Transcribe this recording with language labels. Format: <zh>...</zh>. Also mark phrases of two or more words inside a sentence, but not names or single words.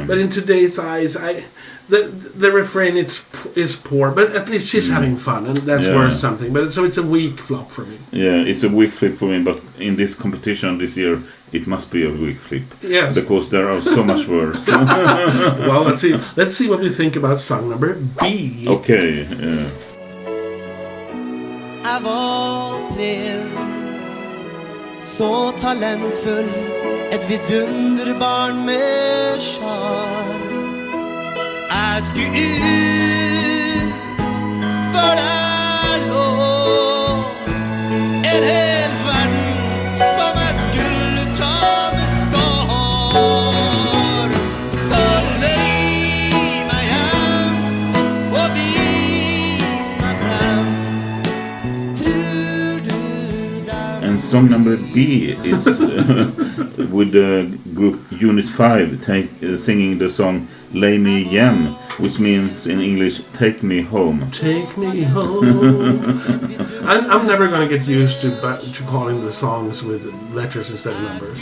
<en>But in today's eyes, the refrain is poor, but at least she's having fun, and that's worth something. But so it's a weak flop for me. Yeah, it's a weak flip for me. But in this competition this year, it must be a weak flip. Yes, because there are so much worse. Well, let's see what we think about song number B. Okay. Yeah.</en> <no>Av all prins så talentfull, et vidunderbarn med charm. Jeg skulle ut, for der lå en hel verden som jeg skulle ta med storm. Så løy meg hjem og vis meg frem. Tror du der?</no> <en>And song number B is with the group Unit 5 singing the song Lay Me Hjem, which means in English, take me home. Take me home. I'm never going to get used to calling the songs with letters instead of numbers.</en>